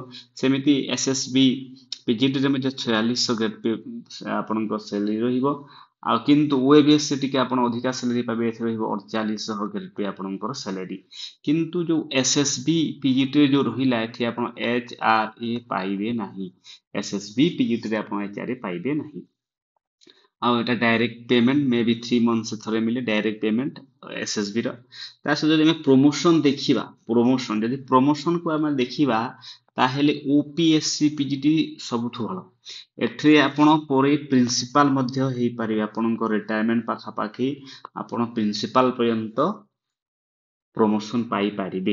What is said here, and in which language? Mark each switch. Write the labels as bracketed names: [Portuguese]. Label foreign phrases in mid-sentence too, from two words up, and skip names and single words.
[Odia] ସେମିତି ଏସଏସବି ପିଜିଟି ରେ ମଧ୍ୟ 4600 [English] grade pay [Odia] ଆପଣଙ୍କର ସାଲାରି ରହିବ। ଆଉ କିନ୍ତୁ ଓଏଭିଏସ ସେ ଟିକେ ଆପଣ ଅଧିକା ସାଲାରି ପାଇବେ ଏଥିରେ ରହିବ 4800 [English] grade pay [Odia] ଆପଣଙ୍କର ସାଲାରି। କିନ୍ତୁ ଯୋ ଏସଏସବି ପିଜିଟି ଯୋ ରହିଲା ଏଥି ଆପଣ ଏଚଆରଏ ପାଇବେ ନାହିଁ। ଏସଏସବି ପିଜିଟି ରେ ଆପଣ ଏଚଆରଏ ପାଇବେ ନାହିଁ। ଆଉ ଏଟା [English] direct payment [Odia] ମେ ବି 3 months ଥରେ ମିଳେ [English] direct payment [Odia] SSB ର। ତା ସହିତ ଯଦି ଆମେ ପ୍ରମୋସନ ଦେଖିବା, ପ୍ରମୋସନ ଯଦି ପ୍ରମୋସନକୁ ଆମେ ଦେଖିବା ତାହେଲେ OPSC PGT ସବୁଠୁ ଭଲ। ଏଥିରେ ଆପଣ ପରେ ପ୍ରିନ୍ସିପାଲ ମଧ୍ୟ ହେଇପାରିବେ, ଆପଣଙ୍କ ରିଟାୟରମେଣ୍ଟ ପାଖାପାଖି ଆପଣ ପ୍ରିନ୍ସିପାଲ ପର୍ଯ୍ୟନ୍ତ ପ୍ରମୋସନ ପାଇପାରିବେ।